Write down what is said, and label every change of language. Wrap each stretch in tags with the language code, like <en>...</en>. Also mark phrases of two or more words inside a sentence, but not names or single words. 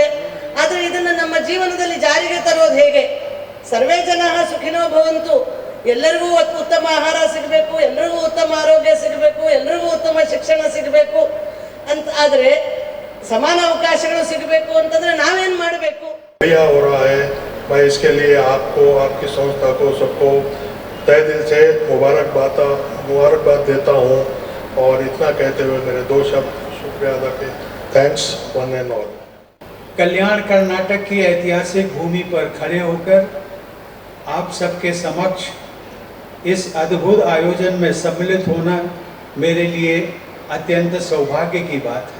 <kn>ಆದ್ರೆ ಇದನ್ನು ನಮ್ಮ ಜೀವನದಲ್ಲಿ ಜಾರಿಗೆ ತರೋದು ಹೇಗೆ?</kn> <sa>ಸರ್ವೇ ಜನ ಸುಖಿನೋ ಭವಂತು,</sa> <kn>ಎಲ್ಲರಿಗೂ ಉತ್ತಮ ಆಹಾರ ಸಿಗಬೇಕು, ಎಲ್ಲರಿಗೂ ಉತ್ತಮ ಆರೋಗ್ಯ ಸಿಗಬೇಕು, ಎಲ್ಲರಿಗೂ ಉತ್ತಮ ಶಿಕ್ಷಣ ಸಿಗಬೇಕು ಅಂತ ಆದ್ರೆ, ಸಮಾನ ಅವಕಾಶಗಳು ಸಿಗಬೇಕು ಅಂತಂದ್ರೆ ನಾವೇನ್ ಮಾಡಬೇಕು?</kn> <hi>हो रहा है, मैं इसके लिए आपको, आपकी संस्था को, सबको तहे दिल से मुबारकबाद देता हूँ। और इतना कहते हुए मेरे दो शब्द शुक्रिया अदा के,</hi> <en>thanks one and all.</en> <hi>कल्याण कर्नाटक की ऐतिहासिक भूमि पर खड़े होकर आप सबके समक्ष इस अद्भुत आयोजन में सम्मिलित होना मेरे लिए अत्यंत सौभाग्य की बात है।</hi>